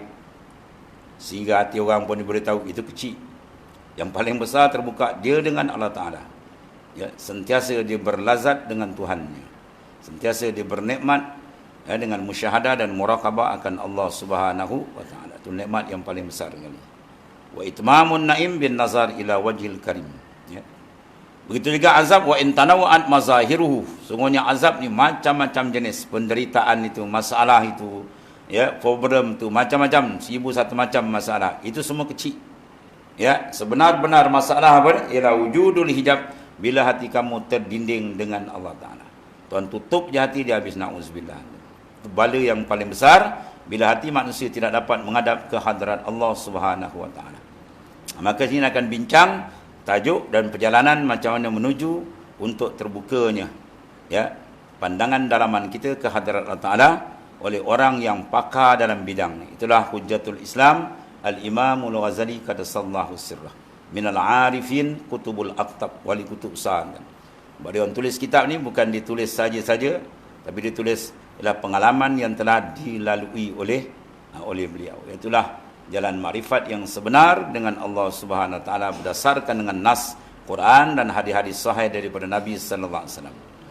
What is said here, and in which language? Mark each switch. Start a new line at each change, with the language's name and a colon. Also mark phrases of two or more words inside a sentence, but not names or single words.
Malay: Sehingga hati orang pun dia boleh tahu itu kecil. Yang paling besar terbuka dia dengan Allah Ta'ala. Ya, sentiasa dia berlazat dengan Tuhannya. Sentiasa dia bernikmat, ya, dengan musyahadah dan muraqabah akan Allah
Arabic: سبحانه وتعالى.
Malay: Itu nikmat yang paling besar sekali.
Arabic: وإتمام النعيم بالنظر إلى وجه الكريم.
Malay: Ya. Begitu juga azab,
Arabic: وإن تنوعت مظاهره.
Malay: Sungguhnya azab ni macam-macam jenis penderitaan itu, masalah itu, ya, problem tu macam-macam, 1001 macam masalah. Itu semua kecil. Ya, sebenar-benar masalah apa? Ialah
Arabic: وجود الحجاب,
Malay: bila hati kamu terdinding dengan Allah Ta'ala. Tuhan tutup je hati dia, habis, na'udzubillah. Itu bala yang paling besar bila hati manusia tidak dapat menghadap ke hadirat Allah
Arabic: سبحانه وتعالى.
Malay: Maka sini akan bincang tajuk dan perjalanan macam mana menuju untuk terbukanya, ya, pandangan dalaman kita ke hadirat Allah Ta'ala oleh orang yang pakar dalam bidang. Itulah Hujjatul Islam Al-Imamul Ghazali
Arabic: قدس الله سره. من العارفين قطب الأقطاب وولي قطب سعان.
Malay: Dia orang tulis kitab ni bukan ditulis saja-saja, tapi ditulis ialah pengalaman yang telah dilalui oleh beliau. Itulah jalan makrifat yang sebenar dengan Allah
Arabic: سبحانه وتعالى
Malay: berdasarkan dengan nas Quran dan hadis-hadis sahih daripada Nabi
Arabic: صلى الله عليه وسلم.